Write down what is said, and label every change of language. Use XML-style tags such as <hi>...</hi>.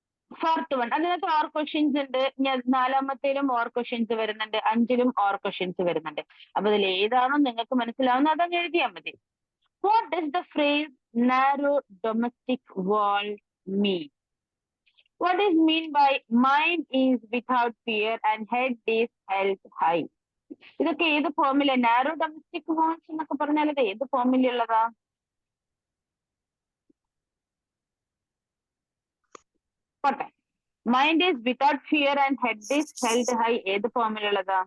<ml>4th one, അതിനകത്ത് or questions ഉണ്ട്. 4ാമത്തേലും or questions വരുന്നുണ്ട്, 5ലും ഓർ ക്വസ്റ്റ്യൻസ് വരുന്നുണ്ട്. അപ്പൊ അതിൽ ഏതാണോ നിങ്ങൾക്ക് മനസ്സിലാവുന്നത് അതങ്ങ് എഴുതിയാൽ മതി.</ml> <en>What does the phrase narrow domestic world mean? What is mean by mind is without fear and head is held high?</en> <ml>ഇതൊക്കെ ഏത് ഫോമില? നാരോ ഡൊമസ്റ്റിക് വോൾസ് എന്നൊക്കെ പറഞ്ഞാൽ ഇത് ഏത് ഫോമിലുള്ളതാ? പോട്ടെ.</ml> <en>mind is without fear and head is held high</en> <ml>ഏത് ഫോമിലുള്ളതാ?</ml>